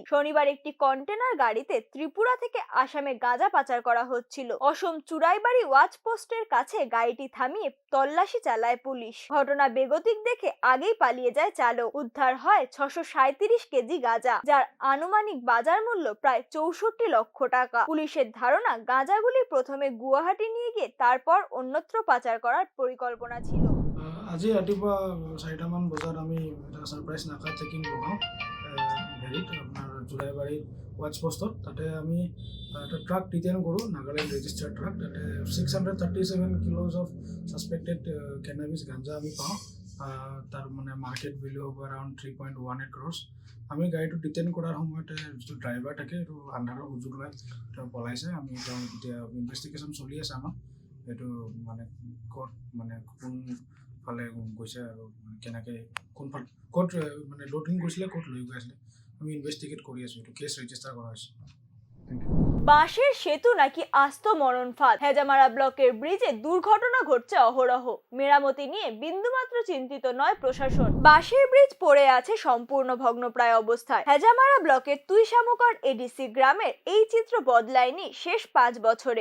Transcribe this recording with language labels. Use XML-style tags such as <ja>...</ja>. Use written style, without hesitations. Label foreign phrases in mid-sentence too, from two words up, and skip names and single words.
<bn>শনিবার একটি কন্টেনার গাড়িতে ত্রিপুরা থেকে আসামে গাঁজা পাচার করা হচ্ছিল। অসম চুরাইবাড়ি ওয়াচ পোস্টের কাছে গাড়িটি থামিয়ে তল্লাশি চালায় পুলিশ। ঘটনা বেগতিক দেখে আগেই পালিয়ে যায় চালক। উদ্ধার হয় 637 কেজি গাঁজা, যার আনুমানিক বাজার মূল্য প্রায় 64 লক্ষ টাকা। পুলিশের ধারণা গাঁজাগুলি প্ৰথমে গুৱাহাটী নিয়ে গিয়ে তারপর অন্যত্র পাচার করার পরিকল্পনা ছিল।</bn> <as>আজি ৰাতিপুৱা 4টামান বজাত আমি এটা ছাৰপ্ৰাইজ নাকা চেকিং লগাওঁ হেৰিত আপোনাৰ জোৰাইবাৰী ৱাচ পোষ্টত। তাতে আমি এটা ট্ৰাক ডিটেইন কৰোঁ, নাগালেণ্ড</as> <en>registered truck.</en> <as>তাতে 637</as> <en>kilos of suspected cannabis</en> <as>গাঞ্জা আমি পাওঁ। তাৰ মানে</as> <en>market value</en> <as>হ'ব</as> <en>around 3.18 crores.</en> <as>আমি গাড়ীটো ডিটেইন কৰাৰ সময়তে যিটো ড্ৰাইভাৰ থাকে সেইটো আন্ধাৰৰ সুযোগ লৈ তেওঁ পলাইছে। আমি এতিয়া ইনভেষ্টিগেশ্যন চলি আছে আমাৰ। এইটো মানে ক'ত মানে কোন ফালে গৈছে আৰু কেনেকৈ কোনফালে ক'ত মানে লোডিং কৰিছিলে, ক'ত লৈ গৈ আছিলে, আমি ইনভেষ্টিগেট কৰি আছোঁ। এইটো</as> <en>case register</en> <as>কৰা হৈছে।</as> <bn>বাঁশের সেতু নাকি আস্ত মরণ ফাঁদ। হেজামারা ব্লকের ব্রিজে দুর্ঘটনা ঘটছে অহরহ। মেরামতি নিয়ে বিন্দুমাত্র চিন্তিত নয় প্রশাসন। বাঁশের ব্রিজ পড়ে আছে সম্পূর্ণ ভগ্নপ্রায় অবস্থায়। হেজামারা ব্লকের তুইশামুকর এডিসি গ্রামের এই চিত্র বদলায়নি শেষ 5 বছরে।</bn>